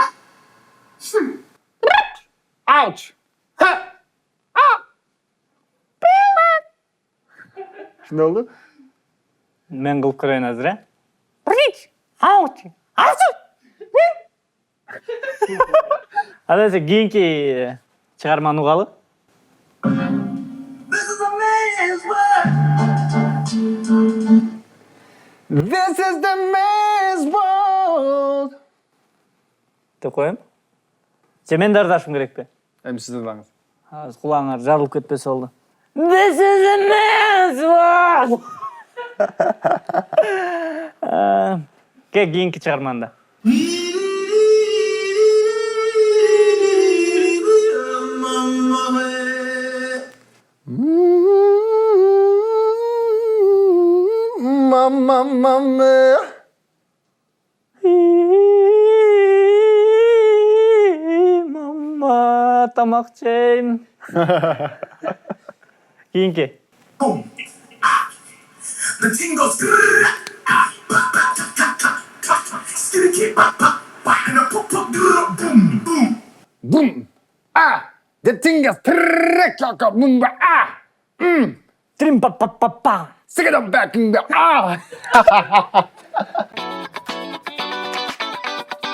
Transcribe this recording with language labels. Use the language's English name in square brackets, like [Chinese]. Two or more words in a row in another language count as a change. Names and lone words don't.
[Kyrgyz] Ауч. Шундай болду? Мен кылып көрөйүн азыр, Прич! Ауч! Ауч! Азыр кийинки чыгарманы угалы. [English] This is the man's world. [Kyrgyz] Деп коем. Же мен дардашым керекпи? Эми сиз ырдаңыз. Кулаңар жарылып кетпесе болду. [English] This is the man's world. [Kyrgyz] Кийинки чыгарманда. Мама. Мама, тамак жейм. Кийинки. [English] The thing goes skitty and a pop boom boom. Boom. The thing is boom. Трим па па па па. Stick it up back in the